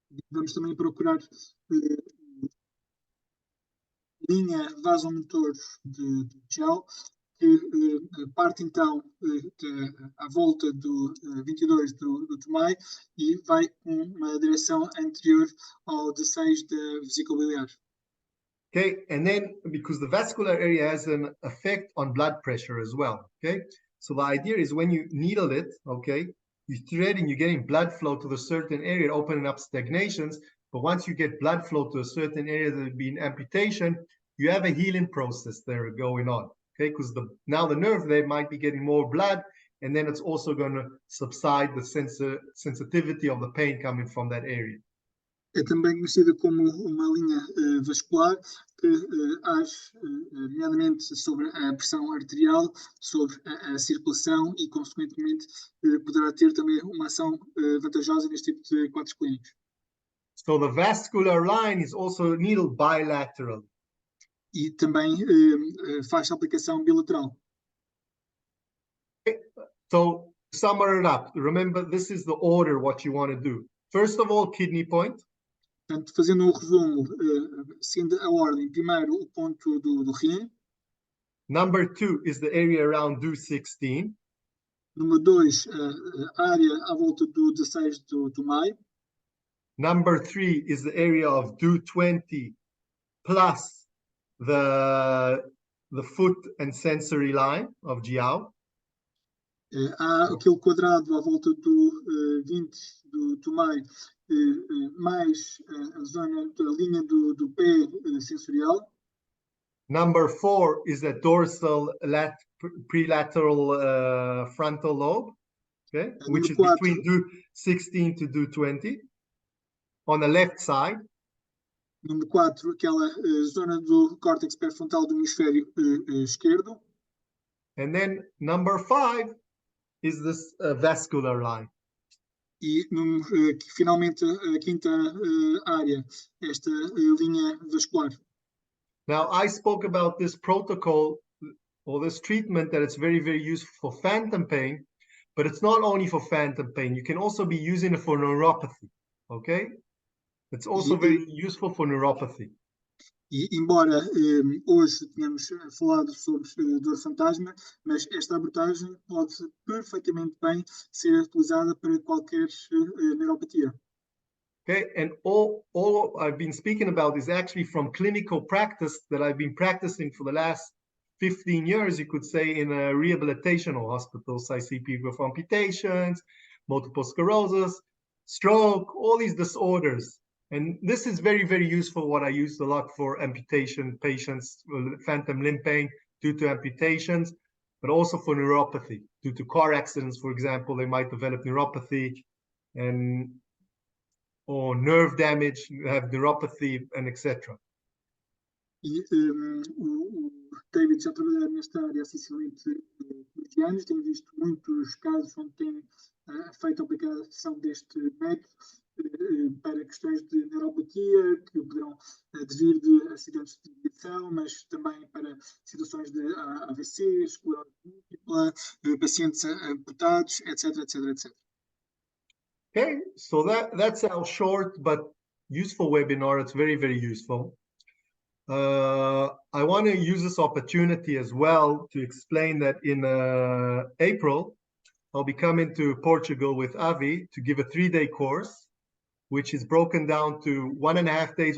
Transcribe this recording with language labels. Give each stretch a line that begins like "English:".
Portuguese: Vamos também procurar linha vasomotor de gel, que parte então à volta do 22 do Tomai e vai com uma direção anterior ao 16 da vesícula biliar.
English: Okay, and then because the vascular area has an effect on blood pressure as well. Okay, so the idea is when you needle it, okay, you thread and you're getting blood flow to the certain area, opening up stagnations. But once you get blood flow to a certain area that would be an amputation, you have a healing process there going on. Okay, because now the nerve there might be getting more blood, and then it's also going to subside the sensitivity of the pain coming from that area.
Portuguese: É também conhecida como uma linha vascular que age, nomeadamente, sobre a pressão arterial, sobre a circulação e, consequentemente, poderá ter também uma ação vantajosa neste tipo de quadros clínicos.
English: So the vascular line is also needled bilateral.
Portuguese: E também faz a aplicação bilateral.
English: Okay. So to sum it up, remember this is the order what you want to do. First of all, kidney point.
Portuguese: Portanto, fazendo um resumo, seguindo a ordem, primeiro o ponto do rim.
English: Number 2 is the area around DO16.
Portuguese: Número 2, a área à volta do 16 do Maio.
English: Number 3 is the area of DO20 plus the foot and sensory line of Jiao.
Portuguese: Há aquele quadrado à volta do 20 do Tomai, mais a zona da linha do pé sensorial.
English: Number 4 is the dorsal prelateral frontal lobe, okay, which is between DO16 to DO20 on the left side.
Portuguese: Número 4, aquela zona do córtex pré-frontal do hemisfério esquerdo.
English: And then number 5 is this vascular line.
Portuguese: E finalmente a quinta área, esta linha vascular.
English: Now I spoke about this protocol or this treatment that it's very, very useful for phantom pain, but it's not only for phantom pain. You can also be using it for neuropathy, okay? It's also very useful for neuropathy.
Portuguese: E embora hoje tenhamos falado sobre dor fantasma, mas esta abordagem pode perfeitamente bem ser utilizada para qualquer neuropatia.
English: Okay, and all I've been speaking about is actually from clinical practice that I've been practicing for the last 15 years, you could say, in a rehabilitational hospitals. I see people with amputations, multiple sclerosis, stroke, all these disorders. And this is very, very useful, what I use a lot for amputation patients, phantom limb pain due to amputations, but also for neuropathy. Due to car accidents, for example, they might develop neuropathy or nerve damage, have neuropathy, and etc.
Portuguese: E o David já trabalha nesta área há essencialmente 20 anos, tem visto muitos casos onde tem feito a aplicação deste método para questões de neuropatia, que poderão advir de acidentes de aviação, mas também para situações de AVC, esclerose múltipla, pacientes amputados, etc, etc, etc.
English: Okay, so that's our short but useful webinar. It's very, very useful. I want to use this opportunity as well to explain that in April, I'll be coming to Portugal with Avi to give a 3-day course, which is broken down to 1.5 days.